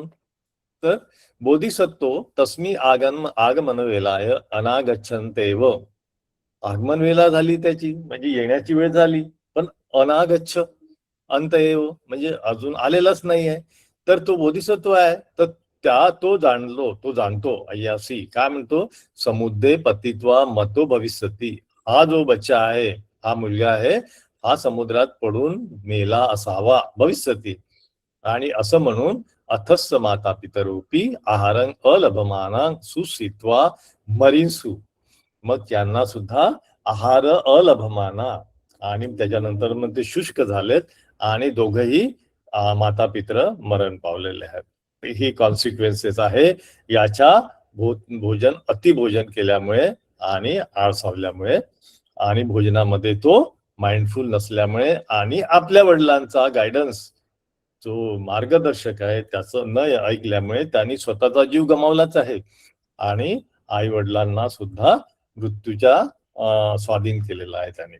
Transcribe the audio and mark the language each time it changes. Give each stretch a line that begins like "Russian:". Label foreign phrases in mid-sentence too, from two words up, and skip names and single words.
Pali: तर बोधिसत्व तस्मी आगमन वेलाय अनागच्छन्तेव.
Marathi: आगमन वेला झाली त्याची, म्हणजे येण्याची वेळ झाली, पण
Pali: अनागच्छ अंत एव
Marathi: म्हणजे अजून आलेलाच नाहीये. तर तो बोधिसत्व आहे, तर तो जाणतो अय्यासी काय म्हणतो,
Pali: समुद्रे पतित्वा मतो भविष्यती.
Marathi: हा जो बच्चा आहे, हा मुलगा आहे, हा समुद्रात पडून मेला असावा भविष्यती. आणि असं म्हणून
Pali: अथस्स माता पितरोपी आहारं अलभमाना सुसित्वा मरींसु.
Marathi: मग त्यांना सुद्धा
Pali: आहार अलभमाना,
Marathi: आणि त्याच्यानंतर मग ते शुष्क झालेत आणि दोघही माता पित्र मरण पावलेले आहेत. ही कॉन्सिक्वेन्सेस आहे याच्या भोजन अतिभोजन केल्यामुळे आणि आळसावल्यामुळे, आणि भोजनामध्ये तो माइंडफुल नसल्यामुळे, आणि आपल्या वडिलांचा गायडन्स जो मार्गदर्शक आहे त्याचं न ऐकल्यामुळे त्यांनी स्वतःचा जीव गमावलाच आहे, आणि आई वडिलांना सुद्धा मृत्यूच्या स्वाधीन केलेला आहे त्याने.